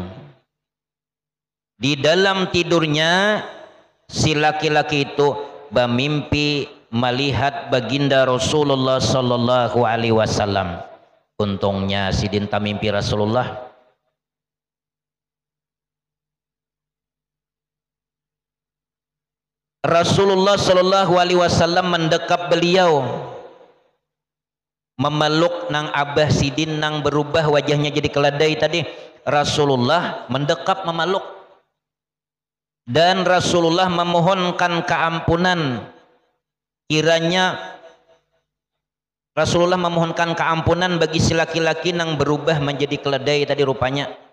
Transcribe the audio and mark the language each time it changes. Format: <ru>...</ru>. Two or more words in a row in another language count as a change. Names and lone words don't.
<id>Di dalam tidurnya si laki-laki itu bermimpi melihat baginda Rasulullah</id> <ar>sallallahu alaihi wasallam.</ar> <id>Untungnya si dinta mimpi Rasulullah. Rasulullah</id> <ar>sallallahu alaihi wasallam</ar> <id>mendekap beliau, memeluk nang Abah Sidin nang berubah wajahnya jadi keledai tadi. Rasulullah mendekap memeluk dan Rasulullah memohonkan keampunan. Kiranya Rasulullah memohonkan keampunan bagi si laki-laki nang berubah menjadi keledai tadi rupanya.</id>